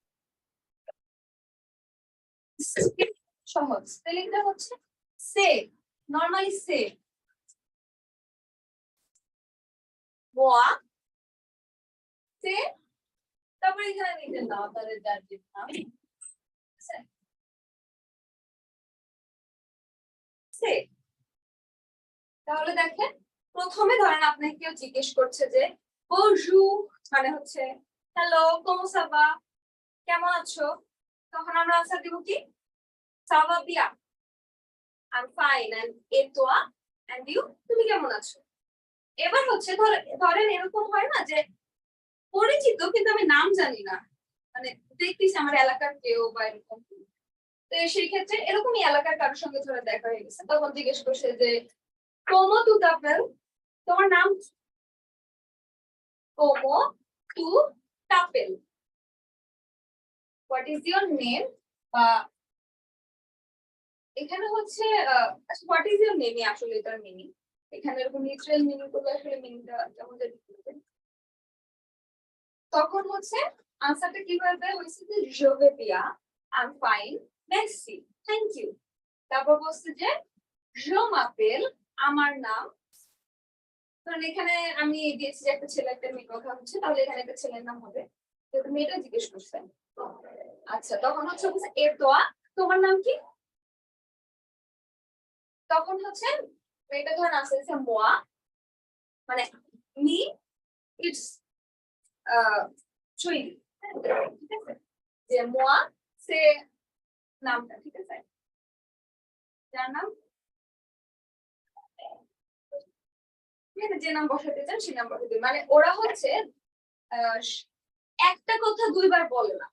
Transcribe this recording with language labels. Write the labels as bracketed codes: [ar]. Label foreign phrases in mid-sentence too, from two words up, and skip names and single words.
[bn] সহজ, স্পেলিংটা হচ্ছে সে, নরমালি সে, [fr] moi, c'est, [bn] তারপরে এখানে নিজের নাম, তাদের যার যে নাম, ঠিক আছে? সে, তাহলে দেখেন, প্রথমে ধরেন আপনাকে কেউ জিজ্ঞেস করছে যে bonjour মানে হচ্ছে হ্যালো, [fr] comment ça va, [bn] কেমন আছো? তখন আমরা আনসার দিব কি [fr] ça va bien, [en] I'm fine, and [fr] et toi, [en] and you, [bn] তুমি কেমন আছো? এবার হচ্ছে ধরেন এরকম হয় না যে পরিচিত কিন্তু আমি নাম জানি না, মানে দেখতেছি আমার এলাকার কেউ বা এরকম, তো সেই ক্ষেত্রে এরকমই এলাকার কারোর সঙ্গে ধরে দেখা হয়ে গেছে, তখন জিজ্ঞেস করছে যে [fr] como tu t'appelles, [bn] তোমার নাম কি? [fr] como tu t'appelles, [en] what is your name, [bn] বা এখানে হচ্ছে [en] what is your meaning, [bn] আসলে এটার মিনিং এখানে এরকম [en] literal meaning [bn] করলে আসলে মিনিংটা কেমন জানি হবে। তখন হচ্ছে আনসারটা কিভাবে হয়েছে যে [fr] je vais bien, [en] I'm fine, merci, thank you। [bn] তারপর বলছে যে [fr] je m'appelle, [bn] আমার নাম, কারণ এখানে আমি দিয়েছি যে একটা ছেলে একটা মেয়ে কথা হচ্ছে, তাহলে এখানে একটা ছেলের নাম হবে, যেহেতু মেয়েটা জিজ্ঞেস করছেন। আচ্ছা তখন হচ্ছে [fr] et toi, [bn] তোমার নাম কি? তখন হচ্ছে মেয়েটা ধরেন আসছে মোয়া, মানে মি, ইটস চুই, ঠিক আছে, যে [fr] moi c'est [bn] নামটা, ঠিক আছে, যার নাম যে নাম বসাতে চান সেই নাম বসাতে, মানে ওরা হচ্ছে একটা কথা দুইবার বলে না।